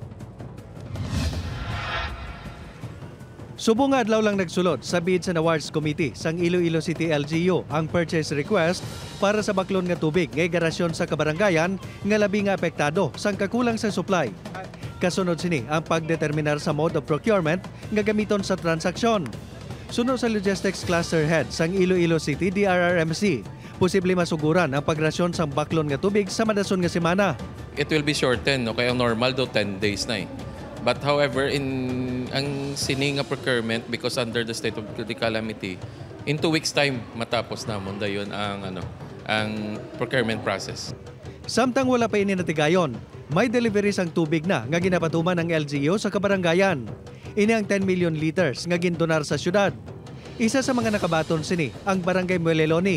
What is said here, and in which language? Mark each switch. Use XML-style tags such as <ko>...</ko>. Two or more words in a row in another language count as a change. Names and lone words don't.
<hil>Subong adlaw lang nagsulod sa Bids and Awards Committee sang Iloilo City LGU ang</hil> <en>purchase request</en> <hil>para sa baklon nga tubig nga irigasyon sa kabaranggayan nga labi nga apektado sang kakulang sa supply. Kasunod sini ang pagdeterminar sa</hil> <en>mode of procurement</en> <hil>nga gamiton sa transaksyon. Sunod sa Logistics Cluster Head sang Iloilo City DRRMC, posible masuguran ang pagrasyon sang baklon nga tubig sa madason nga semana.</hil> <en>It will be shortened, no?</en> <hil>Kaya normal do 10 days na eh.</hil> <en>But however,</en> <hil>ang sini nga</hil> <en>procurement, because under the state of calamity, in 2 weeks time</en> <hil>matapos namon dayon ang</hil> <en>procurement process.</en> <hil>Samtang wala pa ini natigayon, may deliveries ang tubig na nga ginapatuman ng LGU sa kabaranggayan. Ini ang 10 million liters nga gindonar sa syudad. Isa sa mga nakabaton sini ang Barangay Mueleloni.</hil>